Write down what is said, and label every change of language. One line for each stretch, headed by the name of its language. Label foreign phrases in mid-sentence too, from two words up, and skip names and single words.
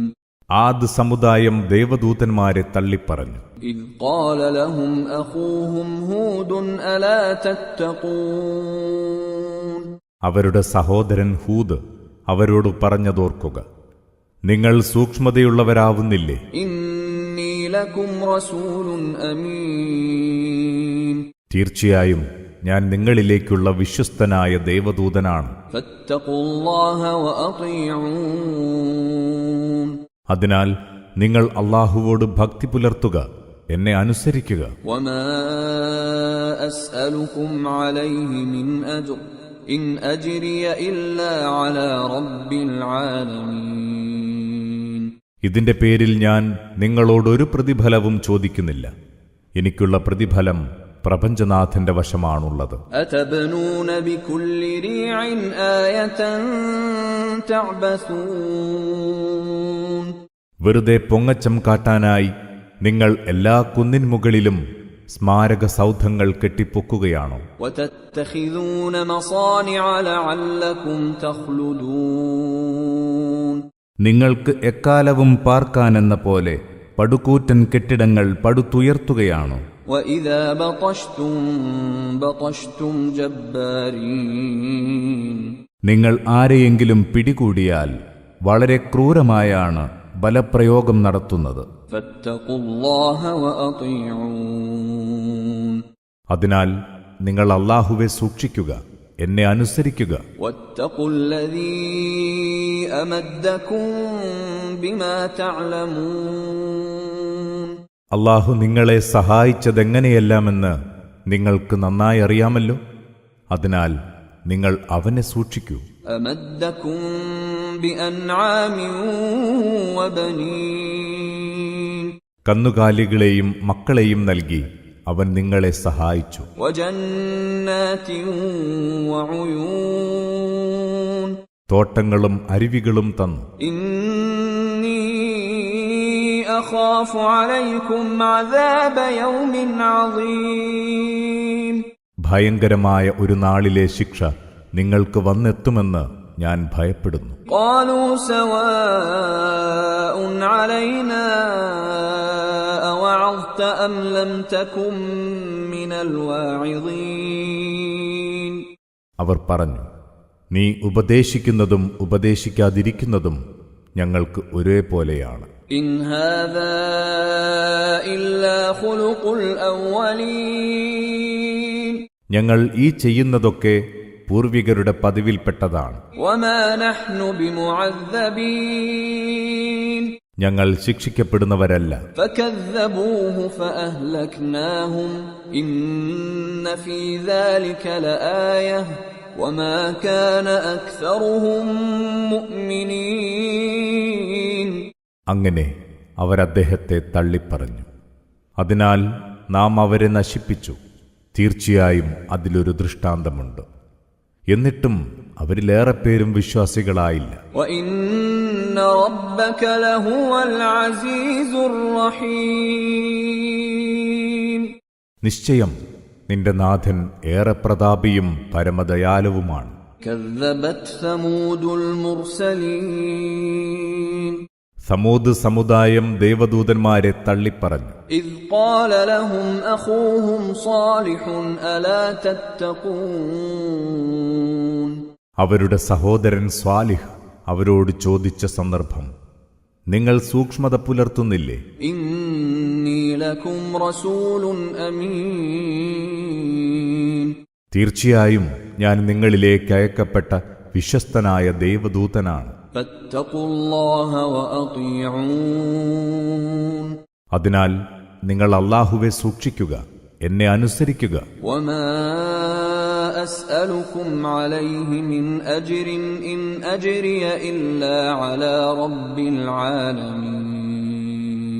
Malayalam: ആദ് സമുദായം ദേവദൂതന്മാരെ തള്ളിപ്പറഞ്ഞു.
Arabic: إِذْ قَالَ لَهُمْ أَخُوهُمْ هُودٌ أَلَا تَتَّقُونَ
Malayalam: അവരുടെ സഹോദരൻ ഹൂദ് അവരോട് പറഞ്ഞതോർക്കുക, നിങ്ങൾ സൂക്ഷ്മതയുള്ളവരാവുന്നില്ലേ?
Arabic: إِنِّي لَكُمْ رَسُولٌ أَمِينٌ
Malayalam: തീർച്ചയായും ഞാൻ നിങ്ങളിലേക്കുള്ള വിശ്വസ്തനായ ദേവദൂതനാണ്.
Arabic: فَاتَّقُوا اللَّهَ وَأَطِيعُونِ
Malayalam: അതിനാൽ നിങ്ങൾ അല്ലാഹുവോട് ഭക്തി പുലർത്തുക, എന്നെ അനുസരിക്കുക.
Arabic: وَمَا أَسْأَلُكُمْ عَلَيْهِ مِنْ أَجْرٍ إِنْ أَجْرِيَ إِلَّا عَلَى رَبِّ الْعَالَمِينَ
Malayalam: ഇതിന്റെ പേരിൽ ഞാൻ നിങ്ങളോടൊരു പ്രതിഫലവും ചോദിക്കുന്നില്ല. എനിക്കുള്ള പ്രതിഫലം പ്രപഞ്ചനാഥന്റെ വശമാണുള്ളത്.
Arabic: أَتَبْنُونَ بِكُلِّ رِيعٍ آيَةً تَعْبَثُونَ
Malayalam: വെറുതെ പൊങ്ങച്ചം കാട്ടാനായി നിങ്ങൾ എല്ലാ കുന്നിൻ മുകളിലും സ്മാരക സൗധങ്ങൾ കെട്ടിപ്പൊക്കുകയാണോ?
Arabic: وَتَتَّخِذُونَ مَصَانِعَ لَعَلَّكُمْ تَخْلُدُونَ
Malayalam: നിങ്ങൾക്ക് എക്കാലവും പാർക്കാനെന്ന പോലെ പടുകൂറ്റൻ കെട്ടിടങ്ങൾ പടുത്തുയർത്തുകയാണോ?
Arabic: وَإِذَا بَطَشْتُمْ بَطَشْتُمْ جَبَّارِينَ
Malayalam: നിങ്ങൾ ആരെയെങ്കിലും പിടികൂടിയാൽ വളരെ ക്രൂരമായാണ് ബലപ്രയോഗം നടത്തുന്നത്.
Arabic: فَاتَّقُوا اللَّهَ وَأَطِيعُونِ
Malayalam: അതിനാൽ നിങ്ങൾ അല്ലാഹുവെ സൂക്ഷിക്കുക, എന്നെ അനുസരിക്കുക.
Arabic: وَاتَّقُوا الَّذِي أَمَدَّكُم بِمَا تَعْلَمُونَ
Malayalam: അല്ലാഹു നിങ്ങളെ സഹായിച്ചതെങ്ങനെയെല്ലാമെന്ന് നിങ്ങൾക്ക് നന്നായി അറിയാമല്ലോ. അതിനാൽ നിങ്ങൾ അവനെ സൂക്ഷിക്കൂ.
Arabic: أَمَدَّكُم بِأَنْعَامٍ وَبَنِينَ
Malayalam: കന്നുകാലികളെയും മക്കളെയും നൽകി അവൻ നിങ്ങളെ സഹായിച്ചു.
Arabic: وَجَنَّاتٍ وَعُيُونٍ
Malayalam: തോട്ടങ്ങളും അരുവികളും തന്നു.
Arabic: إِنِّي أَخَافُ عَلَيْكُمْ عَذَابَ يَوْمٍ عَظِيمٍ
Malayalam: ഭയങ്കരമായ ഒരു നാളിലെ ശിക്ഷ നിങ്ങൾക്ക് വന്നെത്തുമെന്ന് ഞാൻ ഭയപ്പെടുന്നു.
Arabic: قَالُوا سَوَاءٌ عَلَيْنَا أَوَعَظْتَ أَمْ لَمْ تَكُن مِّنَ الْوَاعِظِينَ
Malayalam: അവർ പറഞ്ഞു, നീ ഉപദേശിക്കുന്നതും ഉപദേശിക്കാതിരിക്കുന്നതും ഞങ്ങൾക്ക് ഒരേപോലെയാണ്.
Arabic: إِنْ هَذَا إِلَّا خُلُقُ الْأَوَّلِينَ
Malayalam: ഞങ്ങൾ ഈ ചെയ്യുന്നതൊക്കെ പൂർവികരുടെ പതിവിൽപ്പെട്ടതാണ്.
Arabic: وَمَا نَحْنُ بِمُعَذَّبِينَ
Malayalam: ഞങ്ങൾ ശിക്ഷിക്കപ്പെടുന്നവരല്ല.
Arabic: فَكَذَّبُوهُ فَأَهْلَكْنَاهُمْ إِنَّ فِي ذَلِكَ لَآيَةً وَمَا كَانَ أَكْثَرُهُم مُؤْمِنِينَ
Malayalam: അങ്ങനെ അവരദ്ദേഹത്തെ തള്ളിപ്പറഞ്ഞു. അതിനാൽ നാം അവരെ നശിപ്പിച്ചു. തീർച്ചയായും അതിലൊരു ദൃഷ്ടാന്തമുണ്ട്. എന്നിട്ടും അവരിലേറെ പേരും വിശ്വാസികളായില്ല.
Arabic: وَإِنَّ رَبَّكَ لَهُوَ الْعَزِيزُ الرَّحِيمُ
Malayalam: നിശ്ചയം നിന്റെ നാഥൻ ഏറെ പ്രതാപിയും പരമദയാലുവുമാണ്.
Arabic: كَذَّبَتْ ثَمُودُ الْمُرْسَلِينَ
Malayalam: സമൂദ് സമുദായം ദേവദൂതന്മാരെ തള്ളിപ്പറഞ്ഞു.
Arabic: إِذْ قَالَ لَهُمْ أَخُوهُمْ صَالِحٌ أَلَا تَتَّقُونَ
Malayalam: അവരുടെ സഹോദരൻ സ്വാലിഹ് അവരോട് ചോദിച്ച സന്ദർഭം, നിങ്ങൾ സൂക്ഷ്മത പുലർത്തുന്നില്ലേ?
Arabic: إِنِّي لَكُمْ رَسُولٌ أَمِينٌ
Malayalam: തീർച്ചയായും ഞാൻ നിങ്ങളിലേക്ക് അയക്കപ്പെട്ട വിശ്വസ്തനായ ദേവദൂതനാണ്.
Arabic: فَاتَّقُوا اللَّهَ وَأَطِيعُونِ
Malayalam: അതിനാൽ നിങ്ങൾ അല്ലാഹുവെ സൂക്ഷിക്കുക, എന്നെ അനുസരിക്കുക.
Arabic: وَمَا أَسْأَلُكُمْ عَلَيْهِ مِنْ أَجْرٍ إِنْ أَجْرِيَ إِلَّا عَلَى رَبِّ الْعَالَمِينَ